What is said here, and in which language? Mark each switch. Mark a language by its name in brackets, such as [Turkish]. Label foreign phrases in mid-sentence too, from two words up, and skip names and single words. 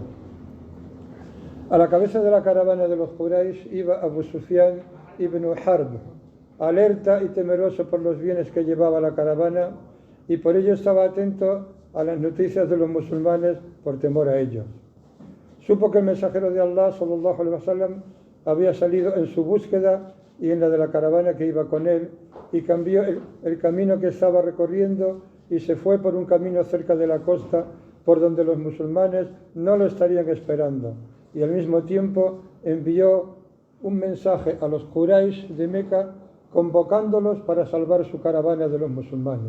[Spanish] A la cabeza de la caravana de los Quraysh iba Abu Sufyan ibn Harb, alerta y temeroso por los bienes que llevaba la caravana, y por ello estaba atento a las noticias de los musulmanes por temor a ellos. Supo que el mensajero de Allah, [Arabic] صلى الله عليه وسلم, [Spanish] había salido en su búsqueda y en la de la caravana que iba con él, y cambió el camino que estaba recorriendo y se fue por un camino cerca de la costa por donde los musulmanes no lo estarían esperando, y al mismo tiempo envió un mensaje a los Quraysh de Meca convocándolos para salvar su caravana de los musulmanes.